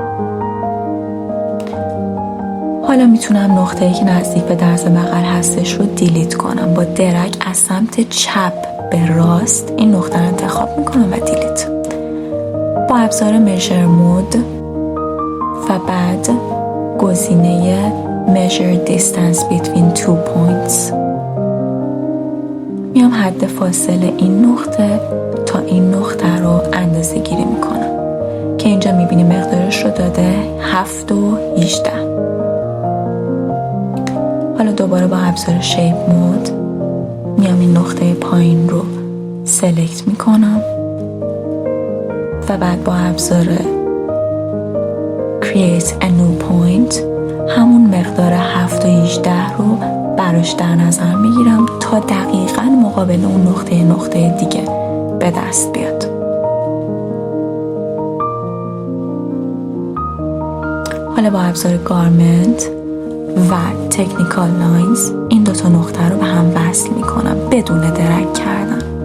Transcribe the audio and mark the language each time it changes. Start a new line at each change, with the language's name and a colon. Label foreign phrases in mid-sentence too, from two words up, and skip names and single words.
Persian: حالا میتونم نقطه‌ای که نزدیک به درز بغل هستش رو دیلیت کنم. با درگ از سمت چپ به راست این نقطه رو انتخاب میکنم و دیلیت. با ابزار
English: measure mode
Persian: و بعد گزینه
English: measure distance between 2 points
Persian: میام حد فاصله این نقطه تا این نقطه رو اندازه گیری میکنم که اینجا میبینیم مقدارش رو داده 7 و 18. حالا دوباره با ابزار
English: shape mode
Persian: میام این نقطه پایین رو سلکت میکنم و بعد با ابزار
English: create a new point
Persian: همون مقدار 7 و 18 رو براش در نظر میگیرم تا دقیقاً مقابل اون نقطه دیگه به دست بیاد. حالا با ابزار گارمنت و
English: technical lines
Persian: این دوتا نقطه رو به هم وصل میکنم بدون درگ کردن.